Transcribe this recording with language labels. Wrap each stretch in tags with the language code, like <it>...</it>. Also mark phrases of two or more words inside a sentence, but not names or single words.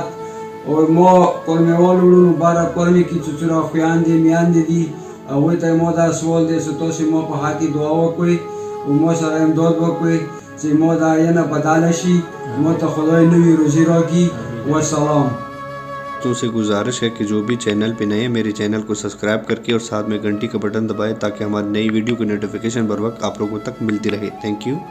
<ps>او ما کورمیوالو وروڼو باره کورمې کې چې څومره خویندې میندې دي هغوی ته ما دا سوال دی چې تاسې ما په حق کې دعا وکړئ او ما سره امداد وکړئ چې ما دا ینه بدله شي، ما ته خدای نوی روزي راکړي. والسلام.</ps> <ur>تم سے گزارش ہے کہ جو بھی چینل پہ نئے ہیں میرے چینل کو سبسکرائب کر کے اور ساتھ میں گھنٹی کا بٹن دبائیں تاکہ ہماری نئی ویڈیو کی نوٹیفکیشن بروقت آپ لوگوں تک ملتی رہے.</ur> <en>thank you.</en>